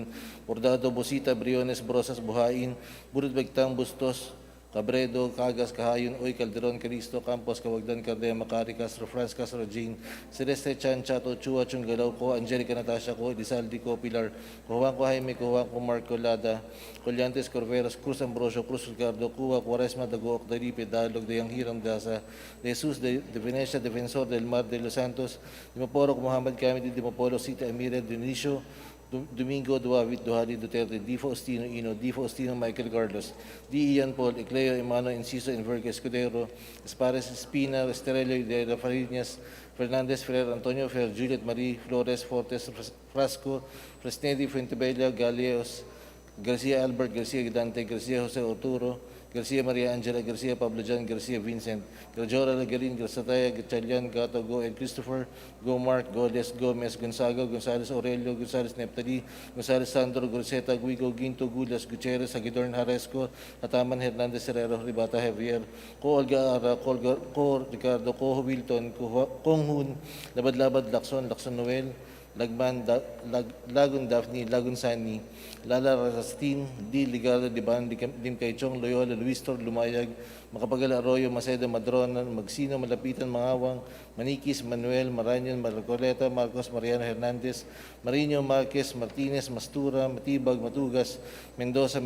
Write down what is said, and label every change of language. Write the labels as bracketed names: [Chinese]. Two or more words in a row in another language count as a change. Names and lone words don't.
[English] Bordado, Bosita, Briones, Brosas, Buhain, Burut, Bagtang, Bustos, Cabredo, Cagas, Kahayon, Uy, Calderon, Calisto, Campos, Cavagdan, Cardema, Macari, Castro, France, Castro, Jean, Celeste, Chan, Chato, Chua, Chunggalaw ko, Angelica, Natasha ko, Elizalde ko, Pilar, Kuhuan ko, Jaime, Kuhuan ko, Marco, Lada, Collantes, Corveros, Cruz Ambrosio, Cruz Ricardo, Cuba, Quaresma, Dagook, Daripe, Dalog, Dayang Hiram, Dasa, De Jesus, de Venecia, Defensor, Del Mar, de Los Santos, Dimaporo, Muhammad Kamidi, Dimapolo, Sita, Amire, Dionisio, Domingo, Duavit, Duhali, Duterte, Di Faustino, Ino, Di Faustino, Michael Carlos, Di Ian Paul, Ecleo, Emano, Inciso, Enverga, Escudero, Espares, Espina, Estrello, Idera, Fariñas, Fernandez, Ferrer, Antonio, Fer, Juliet Marie, Flores, Fortes, Frasco, Fresnedi, Fuentebella, Galeos, Garcia Albert, Garcia Dante, Garcia Jose Arturo, Garcia Maria Angela, Garcia Pablo John, Garcia Vincent, Garjora Lagarin, Garsataya, Gatchalian, Gato, Go, and Christopher, Go Mark, Go Les, Gomez, Gonzaga, Gonzales Aurelio, Gonzales Neptali, Gonzales Sandro, Groseta, Guigo, Ginto, Gulas, Gutierrez, Agidorn, Haresco, Ataman, Hernandez, Herrero, Ribata, Javier, Ko Olga Ara, Ko Ricardo, Ko Wilton, Kong Hun, Labad-Labad, Lacson, Noel, Lagman, Lagun Daphne, Lagun Sani, Lala Rastin, Di Ligado, Diban, Dim Kaichong, Loyola, Luistor, Lumayag, Makapagal Arroyo, Macedo, Madronan, Magsino, Malapitan, Mangawang, Manikis, Manuel, Maranyon, Marcoleta, Marcos, Mariano Hernandez, Marino, Marquez, Martinez, Mastura, Matibag, Matugas, Mendoza,